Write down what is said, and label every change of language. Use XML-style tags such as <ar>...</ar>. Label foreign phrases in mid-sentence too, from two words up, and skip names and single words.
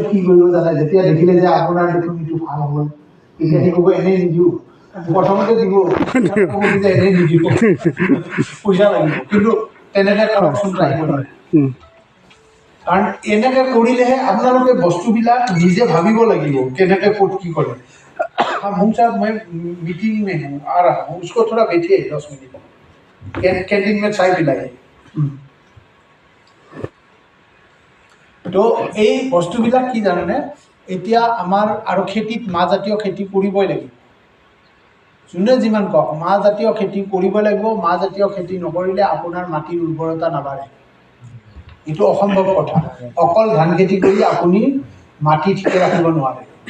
<as>কি কৰিব জানে যেতিয়া দেখিলে যে আপোনাৰ দেখোন এইটো ভাল হ'ল তেতিয়া সি ক'ব এনেই নিদিওঁ প্ৰথমতে দিব এনেই নিদিব পইচা লাগিব কিন্তু তেনেকৈ কৰকচোন ট্ৰাই কৰিব কাৰণ এনেকৈ কৰিলেহে আপোনালোকে বস্তুবিলাক নিজে ভাবিব লাগিব কেনেকৈ ক'ত কি কৰে</as> <hi>हम साहब मैं मीटिंग में हूँ आ रहा हूँ उसको थोड़ा बैठिए 10 मिनट कैंटीन में चाय पिलाइए</hi> <as>তো এই বস্তুবিলাক কি জানেনে এতিয়া আমাৰ আৰু খেতিত মাহজাতীয় খেতি কৰিবই লাগিব যোনে যিমান কওক মাহজাতীয় খেতি কৰিব লাগিব মাহজাতীয় খেতি নকৰিলে আপোনাৰ মাটিৰ উৰ্বৰতা নাবাঢ়ে এইটো অসম্ভৱ কথা অকল ধান খেতি কৰি আপুনি মাটি ঠিকে ৰাখিব নোৱাৰে</as>